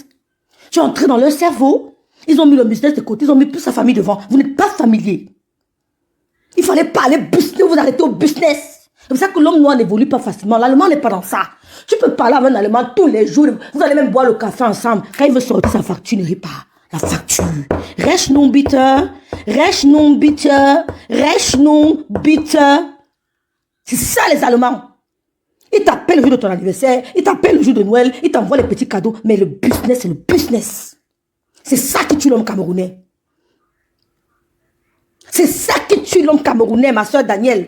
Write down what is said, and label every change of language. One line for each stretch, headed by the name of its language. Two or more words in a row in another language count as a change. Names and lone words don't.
French: Tu es entré dans leur cerveau. Ils ont mis le business de côté. Ils ont mis plus sa famille devant. Vous n'êtes pas familier. Il fallait parler business. Vous arrêtez au business. C'est pour ça que l'homme noir n'évolue pas facilement. L'allemand n'est pas dans ça. Tu peux parler avec un allemand tous les jours. Vous allez même boire le café ensemble. Quand il veut sortir sa facture, ne rit pas. La facture.
German: Rechnung bitte. Rechnung bitte. Rechnung bitte.
French: C'est ça les Allemands. Ils t'appellent le jour de ton anniversaire. Ils t'appellent le jour de Noël. Ils t'envoient les petits cadeaux. Mais le business, c'est le business. C'est ça qui tue l'homme camerounais. C'est ça qui tue l'homme camerounais, ma soeur Danielle.